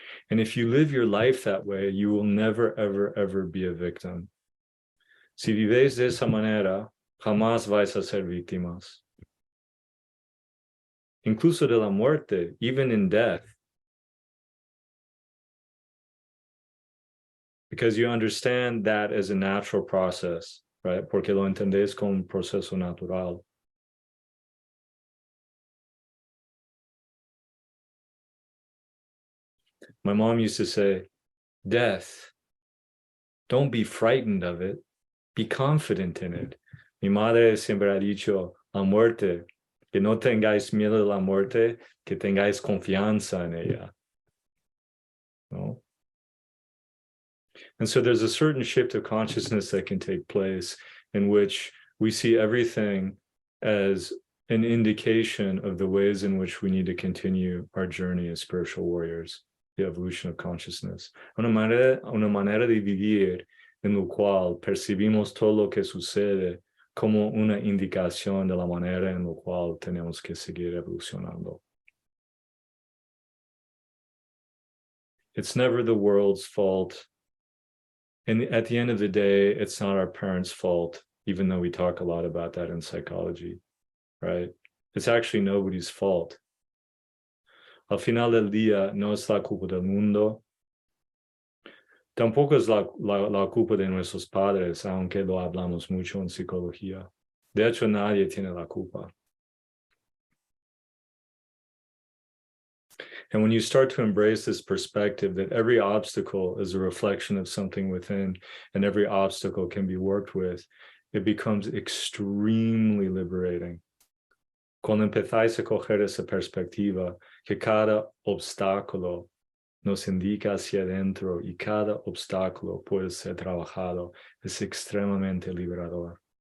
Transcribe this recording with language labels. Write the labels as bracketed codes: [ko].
[en] And if you live your life that way, you will never, ever, ever be a victim. [es] Si vives de esa manera, jamás vais a ser víctimas. Incluso de la muerte, [en] even in death. Because you understand that as a natural process, right? [es] Porque lo entendés como un proceso natural. [en] My mom used to say, death, don't be frightened of it, be confident in it. [es] Mi madre siempre ha dicho, la muerte, que no tengáis miedo de la muerte, que tengáis confianza en ella. No? [en] And so there's a certain shift of consciousness that can take place in which we see everything as an indication of the ways in which we need to continue our journey as spiritual warriors, the evolution of consciousness. [es] Una manera de vivir en lo cual percibimos todo lo que sucede como una indicación de la manera en lo cual tenemos que seguir evolucionando. [en] It's never the world's fault. And at the end of the day, it's not our parents' fault, even though we talk a lot about that in psychology, right? It's actually nobody's fault. [es] Al final del día, no es la culpa del mundo. Tampoco es la culpa de nuestros padres, aunque lo hablamos mucho en psicología. De hecho, nadie tiene la culpa. [en] And when you start to embrace this perspective that every obstacle is a reflection of something within, and every obstacle can be worked with, it becomes extremely liberating. [es] Cuando empezáis a coger esa perspectiva, que cada obstáculo nos indica hacia adentro y cada obstáculo puede ser trabajado, es extremadamente liberador.